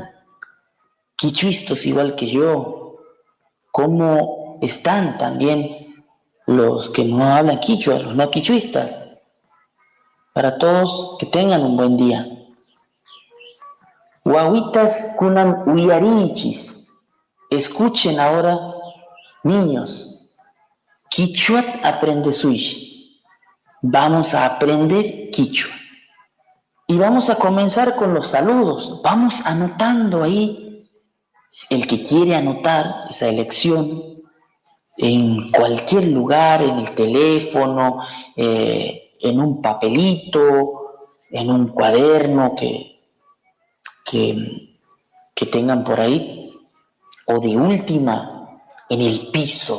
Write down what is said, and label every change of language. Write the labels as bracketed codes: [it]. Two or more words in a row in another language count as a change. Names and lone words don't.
[es] Quichuistas igual que yo, ¿cómo están también los que no hablan quichua, los no quichuistas? Para todos, que tengan un buen día. [qu] Guaguitas kunan uyarichis, [es] escuchen ahora, niños, quichuat aprende suish. Vamos a aprender quichua. Y vamos a comenzar con los saludos. Vamos anotando ahí, el que quiere anotar esa elección, en cualquier lugar, en el teléfono, en un papelito, en un cuaderno que tengan por ahí, o de última, en el piso.